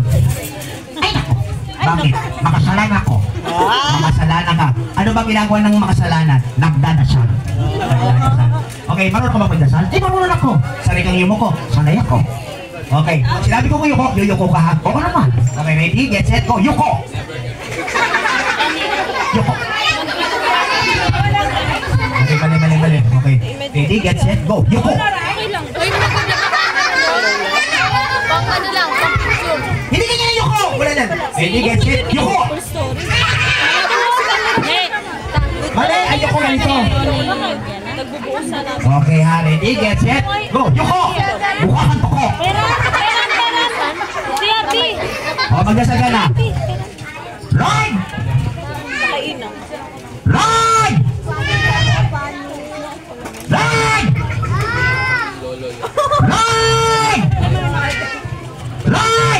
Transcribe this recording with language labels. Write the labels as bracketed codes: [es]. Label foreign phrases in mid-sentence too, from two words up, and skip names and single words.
[tl] Ay nako. Bakit? Makasalanan ako. Makasalanan ka. Ano bang ginagawa ng makasalanan? Nagdadasal. Okay, marunong ka magdasal? Di marunong ako. Sanay kang yumo ko. Sanay ako. Okay, sinabi ko yuko, yuyuko ka ha? Oo naman. [en] Okay, ready? Get set, go. Yuko! Yuko! Okay, mali. Okay, ready? Get set, go. [tl] Yuko! Okay lang. Pang ano lang, pang picture. Hindi ka niya yuko! Wala na. [en] Ready? Get set, yuko! Full story. [tl] Mali, ay yuko ganito. Nagbubuo sa lang. Okay ha, [en] ready? Get set, go. [tl] Yuko! Mukha kang toko. Perasan. Si Abi. O, magdasal ka na. Lord! Nakainang. Lord! Lord! Lord! Lord!